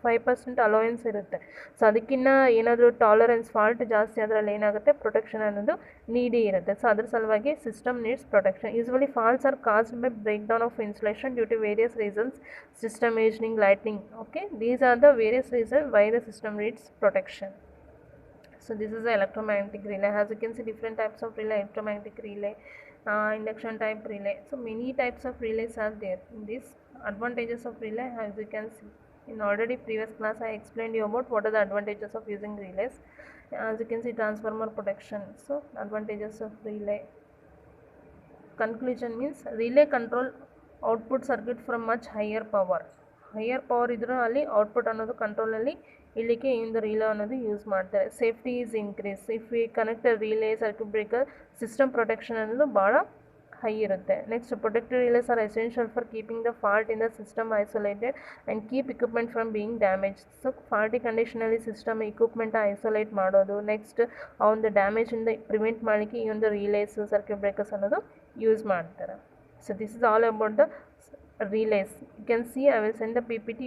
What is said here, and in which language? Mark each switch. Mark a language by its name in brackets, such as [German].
[Kannada] 5% allowance ಇರುತ್ತೆ. So ಅದಕ್ಕಿಂತ ಏನಾದರೂ ಟಾಲರೆನ್ಸ್ ಫಾಲ್ಟ್ ಜಾಸ್ತಿ ಅದರಲ್ಲಿ ಏನಾಗುತ್ತೆ, ಪ್ರೊಟೆಕ್ಷನ್ ಅನ್ನೋದು ನೀಡಿ ಇರುತ್ತೆ. [English] so [Kannada] ಅದ್ರ ಸಲುವಾಗಿ [English] System needs protection. Usually faults are caused by break down of insulation due to various reasons, system ageing, lightning. Okay, these are the various reason why the system needs protection. So this is the electromagnetic relay. As you can see, different types of relay: electromagnetic relay, induction type relay. So many types of relays are there. In this advantages of relay, as you can see, in already previous class I explained you about what are the advantages of using relays. As you can see, transformer protection. So advantages of relay. Conclusion means relay control output circuit from much higher power. [Kannada] Higher power ಇದ್ರೂ ಅಲ್ಲಿ output ಅನ್ನೋದು ಕಂಟ್ರೋಲಲ್ಲಿ ಇಲ್ಲಿಗೆ ಇಂದ relay ಅನ್ನೋದು use ಮಾಡ್ತಾರೆ. [English] Safety is increase if we connect relay circuit breaker. [Kannada] System protection ಅನ್ನೋದು ಭಾಳ high ಇರುತ್ತೆ. [English] Next, protective relays are essential for keeping the fault in the system isolated and keep equipment from being damage. [Kannada] So faulty ಕಂಡೀಷನಲ್ಲಿ system equipment isolate ಮಾಡೋದು, next ಆ ಒಂದು ಡ್ಯಾಮೇಜಿಂದ prevent ಮಾಡಲಿಕ್ಕೆ ಈ ಒಂದು relies circuit breakers ಅನ್ನೋದು ಯೂಸ್ ಮಾಡ್ತಾರೆ. [English] So this is all about the relays. You can see, I will send the PPT.